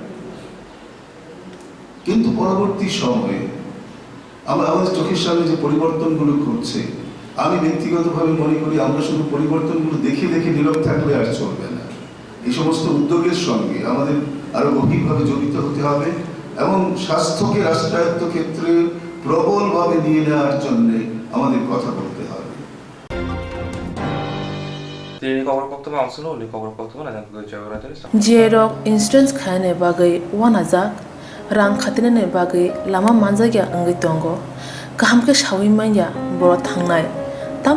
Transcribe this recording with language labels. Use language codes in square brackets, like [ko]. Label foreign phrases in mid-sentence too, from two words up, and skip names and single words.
[bn] কিন্তু পরবর্তী সময়ে আমাদের চোখের সামনে যে পরিবর্তনগুলো ঘটছে, আমি ব্যক্তিগতভাবে মনে করি আমরা শুধু পরিবর্তনগুলো দেখে দেখে নীরব থাকলে আর চলবে না। এই সমস্ত উদ্যোগের সঙ্গে আমাদের আরো গভীরভাবে জড়িত হতে হবে এবং স্বাস্থ্যকে রাষ্ট্রায়ত্ত ক্ষেত্রে প্রবলভাবে নিয়ে নেওয়ার জন্য আমাদের কথা বলতে হবে। [trp] Koktwma instance khane bagai wanajak rang khatinane bagai lama manjagya angai tongo kaham ke shawi manya boro thangnai tam